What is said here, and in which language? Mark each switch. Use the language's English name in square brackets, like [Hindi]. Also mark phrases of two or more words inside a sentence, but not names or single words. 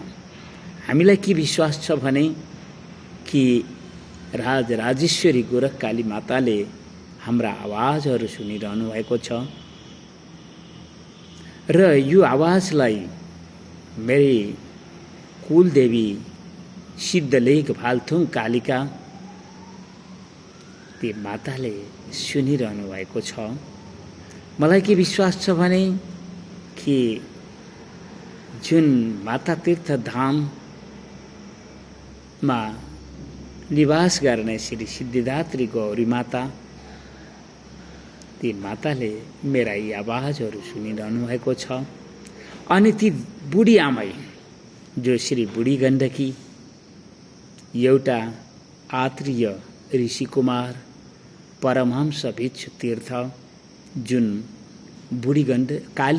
[Nepali] हामीलाई के विश्वास छ भने कि राजराजेश्वरी गोरखकाली माताले हाम्रा आवाजहरू सुनिरहनु भएको छ र यो आवाजलाई मेरी कुलदेवी सिद्धलेख भालथुङ कालिका ती माताले सुनिरहनु भएको छ। मलाई के विश्वास छ भने कि जुन माता तीर्थ धाममा निवास गर्ने श्री सिद्धिदात्री गौरी माता ती माताले मेरा यी आवाजहरू सुनिरहनु भएको छ। अनि ती बुढी आमै जो श्री बुढी गण्डकी एउटा आत्रीय ऋषि कुमार परमहंस भिक्षु तीर्थ जुन बुढी काली